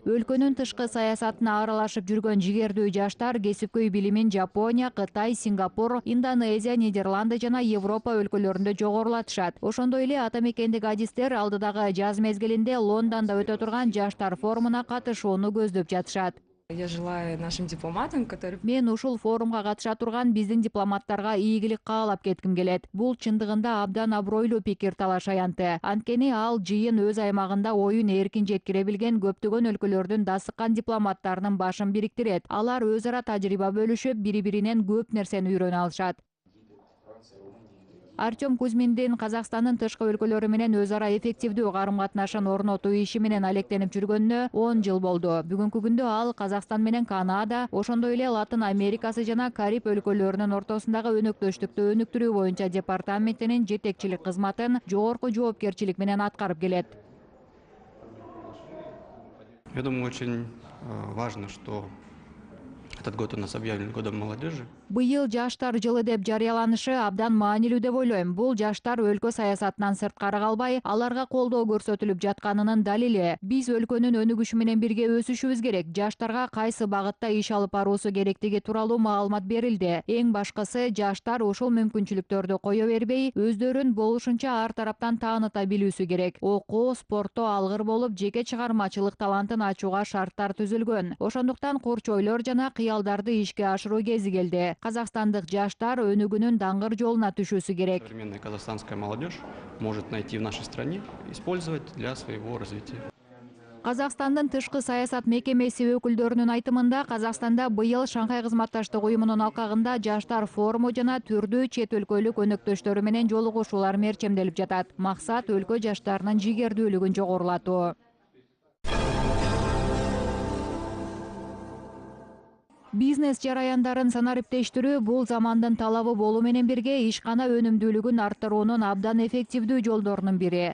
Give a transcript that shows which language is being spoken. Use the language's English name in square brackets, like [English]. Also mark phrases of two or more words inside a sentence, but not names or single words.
[Kyrgyz] Өлкөнүн тышкы саясатына аралашып жүргөн жигердүү жаштар кесипкөй билимин Жапония, Кытай, Сингапур, Индонезия, Нидерланды жана Европа өлкөлөрүндө жогорулатышат. Ошондой эле ата мекендик адистер алдыдагы жаз мезгилинде Лондондо өтө турган жаштар форумуна катышууну көздөп жатышат. [Russian] Я желаю нашим дипломатам, которые... [Kyrgyz] Мен ушул форумга катыша турган биздин дипломаттарга ийгилик каалап кетким келет. Бул чындыгында абдан абройлуу пикир талаш аянты. Анткени ал жыйын өз аймагында оюн эркин жеткире билген көптөгөн өлкөлөрдүн дасыккан дипломаттарынын башын бириктирет. Алар өз ара тажрыйба бөлүшүп, бири-биринен көп нерсени үйрөнө алышат. Артем Кузьминдин Казакстандын тышкы өлкөлөрү менен өз ара эффективдүү карым-катнашын орнотуу иши менен алектенип жүргөнүнө 10 жыл болду. Бүгүнкү күндө ал Казакстан менен Канада, ошондой эле Латын Америкасы жана Кариб өлкөлөрүнүн ортосундагы өнөктөштүктү өнүктүрүү боюнча департаментинин жетекчилик кызматын жогорку жоопкерчилик менен аткарып келет. [Russian] Я думаю, очень важно, что этот год у нас объявлен годом молодежи. [Kyrgyz] Быйыл жаштар жылы деп жарыяланышы абдан маанилүү деп ойлойм. Бул жаштар өлкө саясатынан сырткары калбай, аларга колдоо көрсөтүлүп жатканынын далили. Биз өлкөнүн өнүгүшү менен бирге өсүшүбүз керек. Жаштарга кайсы багытта иш алып баруусу керектиги тууралуу маалымат берилди. Эң башкысы жаштар ушул мүмкүнчүлүктөрдү кое бербей, өздөрүн болушунча ар тараптан тааныта билүүсү керек. Окуу, спортто алгыр болуп, жеке чыгармачылык талантын ачууга шарттар түзүлгөн. Ошондуктан курчойлор жана кыялдарды ишке ашыруу кези келди. Казакстандык жаштар өнүгүүнүн даңгыр жолуна түшүүсү керек. [Russian] Современная казахстанская молодежь может найти в нашей стране, использовать для своего развития. [Kyrgyz] Казакстандын тышкы саясат мекемеси өкүлдөрүнүн айтымында Казакстанда быйыл Шанхай кызматташтык уюмунун алкагында жаштар форуму жана түрдүү чет өлкөлүк өнөктөштөрү менен жолугушуулар мерчемделип жатат. Максат өлкө жаштарынын жигердүүлүгүн жогорулатуу. Бизнес жараяндарын санариптештирүү бул замандын талабы болуу менен бирге ишкана өнүмдүүлүгүн арттыруунун абдан эффективдүү жолдорунун бири.